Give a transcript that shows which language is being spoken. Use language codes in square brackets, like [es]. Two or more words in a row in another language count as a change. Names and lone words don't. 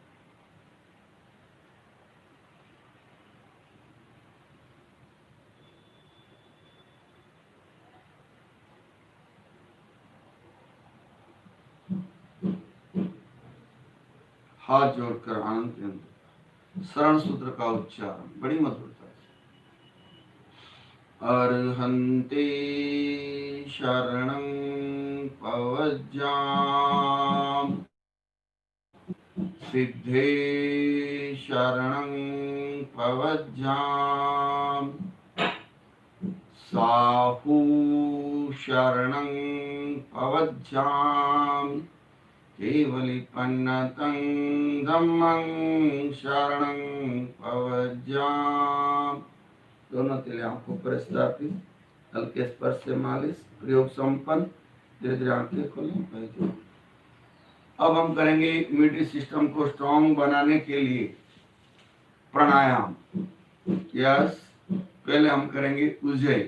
[hi] हाथ जोड़कर आनंद केंद्र। शरण सूत्र का उच्चारण बड़ी मधुरता से। [pra] अर्हन्ते शरणं पवज्जाम, सिद्धे शरणं पवज्जाम, साहू शरणं पवज्जाम, केवलिपन्नतं धम्मं शरणं पवज्जाम। [hi] दोनों तिले आंखों पर स्थापित, हल्के स्पर्श से मालिश, प्रयोग संपन्न। धीरे धीरे आंखें खोलें। अब हम करेंगे [en] immunity system [hi] को स्ट्रॉन्ग बनाने के लिए प्राणायाम। यस, पहले हम करेंगे उज्जय।